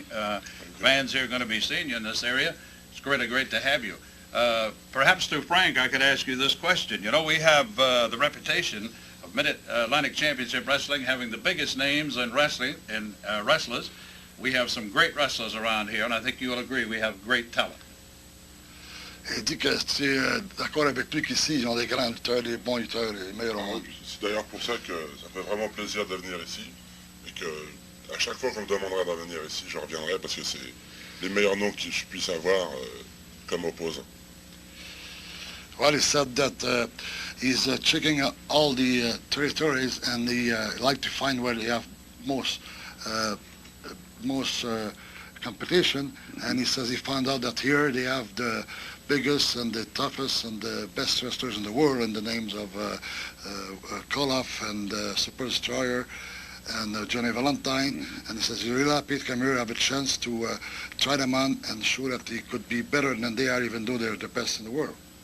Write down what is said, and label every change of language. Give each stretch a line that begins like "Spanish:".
English: Fans here are going to be seeing you in this area. It's really great to have you. Perhaps to Frank, I could ask you this question. You know, we have the reputation of Mid-Atlantic Championship Wrestling having the biggest names in wrestling and wrestlers. We have some great wrestlers around here, and I think you'll agree we have great talent.
French: Il dit que tu es d'accord avec lui qu'ici, ils ont des grands lutteurs, des bons lutteurs, les meilleurs au monde. C'est d'ailleurs pour ça que ça fait vraiment plaisir de venir ici. Et que à chaque fois qu'on me demandera de venir ici, je reviendrai parce que c'est les meilleurs noms que je puisse avoir comme opposant.
English: Well, he said that he's checking all the territories and he like to find where they have most competition, and he says he found out that here they have the biggest and the toughest and the best wrestlers in the world, in the names of Koloff and Super Destroyer and Johnny Valentine, and he says he's really happy to come here, have a chance to try them on and show that he could be better than they are, even though they're the best in the world.